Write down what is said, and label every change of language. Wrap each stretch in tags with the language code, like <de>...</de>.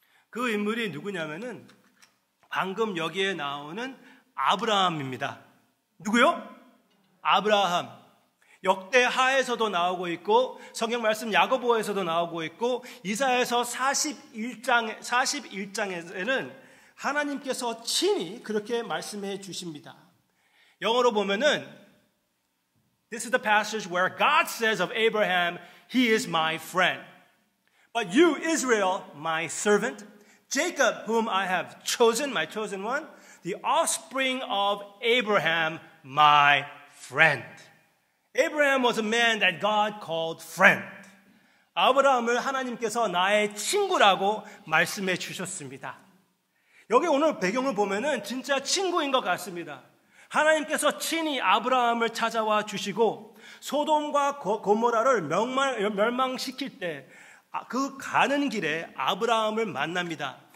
<ko>그 인물이 누구냐면은 방금 여기에 나오는 아브라함입니다. 누구요? 아브라함. 역대하에서도 나오고 있고, 성경 말씀 야고보에서도 나오고 있고, 이사야서 41장에는 하나님께서 친히 그렇게 말씀해 주십니다. 영어로 보면은</ko> <en>This is the passage where God says of Abraham, He is my friend. But you, Israel, my servant, Jacob, whom I have chosen, my chosen one, the offspring of Abraham, my friend. Abraham was a man that God called friend.</en> <ko>아브라함을 하나님께서 나의 친구라고 말씀해 주셨습니다. 여기 오늘 배경을 보면은 진짜 친구인 것 같습니다. 하나님께서 친히 아브라함을 찾아와 주시고, 소돔과 고모라를 멸망시킬 때 그 가는 길에 아브라함을 만납니다.</ko>